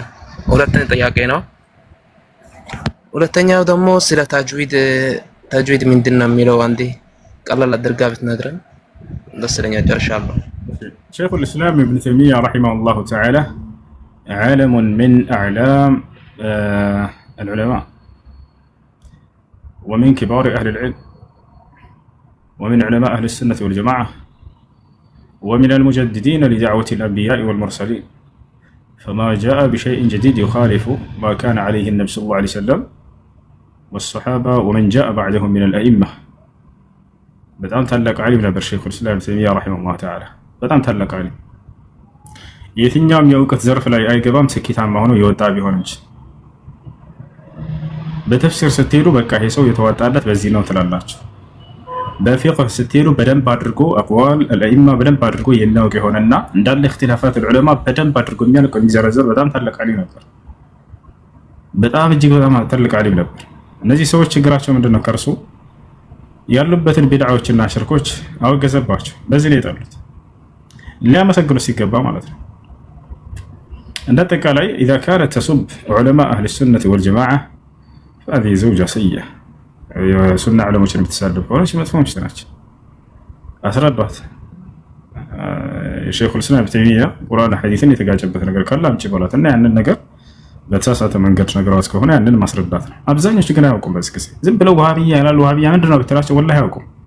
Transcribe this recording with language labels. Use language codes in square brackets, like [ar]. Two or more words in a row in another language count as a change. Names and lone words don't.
[am] ሁለተኛ ጥያቄ ነው። ሁለተኛው ደግሞ ስለ ተጅዊድ ምንድን ነው የሚለው አንዴ ቀላል አድርጋ ብትነግረን ደስ ይለኛል። ጨርሻለሁ። [ar] ሼኹል እስላም ኢብኑ ተይሚያ رحمه الله تعالى عالم من أعلام العلماء ومن كبار أهل العلم ومن علماء أهل السنة والجماعة ومن المجددين لدعوة الأنبياء والمرسلين، فما جاء بشيء جديد يخالف ما كان عليه النبي صلى الله عليه وسلم والصحابة ومن جاء بعدهم من الأئمة. [am] በጣም ታላቅ ዓሊም ነበር ሼኹል ኢስላም ኢብኑ ተይሚያ [ar] رحمه الله تعالى። [am] በጣም ታላቅ ዓሊም፣ የትኛውም የእውቀት ዘርፍ ላይ አይገባም ስኬታማ ሆኖ የወጣ ቢሆን እንጂ በተፍሲር ስትሄዱ በቃ ይሄ ሰው የተዋጣለት በዚህ ነው ትላላችሁ። በፊቅህ ስትሄዱ በደንብ አድርጎ [ar] أقوال الأئمة [am] በደንብ አድርጎ የሚያውቅ የሆነና እንዳለ [ar] اختلافات العلماء [am] በደንብ አድርጎ የሚያልቅ የሚዘረዘር በጣም ታላቅ ዓሊም ነበር። በጣም እጅግ በጣም ታላቅ ዓሊም ነበር። እነዚህ ሰዎች ችግራቸው ምንድነው? ከርሱ ያሉበትን ቢድዓዎችና ሽርኮች አወገዘባቸው። በዚህ ላይ የጠሉት ሊያመሰግኑ ሲገባ ማለት ነው። እንደ አጠቃላይ [ar] إذا كانت تسب علماء أهل السنة والجماعة فهذه زوجة سيئة [am] የሱና ዑለሞችን የምትሳደብ ከሆነች መጥፎች ናቸው። አስረዷት። የሼኹል ኢስላም ኢብኑ ተይሚያ ቁርአን ሐዲስን የተጋጨበት ነገር ካለ አምጪ በሏት እና ያንን ነገር በተሳሳተ መንገድ ነገሯት ከሆነ ያንን ማስረዳት ነው። አብዛኞቹ ግን አያውቁም። በዚህ ጊዜ ዝም ብለው ወሃቢያ ይላሉ። ወሃቢያ ምንድን ነው ብትላቸው ወላሂ አያውቁም።